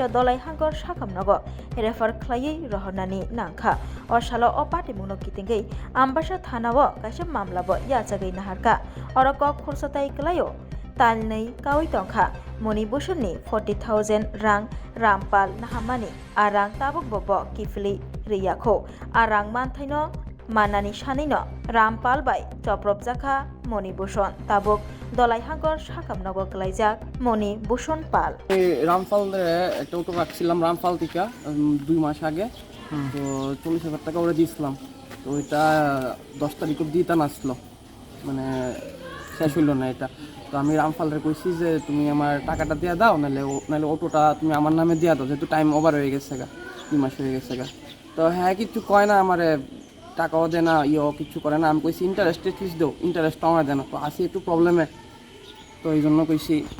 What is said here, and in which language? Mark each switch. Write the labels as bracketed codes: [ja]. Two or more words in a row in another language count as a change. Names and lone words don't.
[trp] dolai hangor sakam nogo refer khlai rohonani nangkha o salo o party mungno kitingei ambasha thanao kaisa mamla bo yachagai naharka oroko khursatai klayo talnei kawi tongkha moni bhushonni 40,000 rang rampal nahamani arang tabuk bobo kifli riyakho arang manthaino manani sanino rampal bai choprop jakha moni bhushon tabuk dolai hangor sakam nogo glaijak moni bhushon pal [bn] রামপাল একটা অটো রাখছিলাম রামপাল থেকে 2 মাস আগে তো 40,000 টাকা ওরা দিয়েছিলাম তো এটা 10 তারিখ অব্দি তা আসলো মানে শেষ হইল না এটা তো আমি রামপালরে কইছি যে তুমি আমার টাকাটা দিয়ে দাও নাহলে অটোটা তুমি আমার নামে দিয়ে দাও যেহেতু [en] time over [bn] হয়ে গেছে গা 2 মাস হয়ে গেছে গা তো হ্যাঁ কিছু কয় না আমারে টাকাও দেয় না কিছু করে না আমি কইছি ইন্টারেস্টে ফিস দাও ইন্টারেস্ট আমার দেয় না তো আসি একটু প্রবলেমে তো এই জন্য কইছি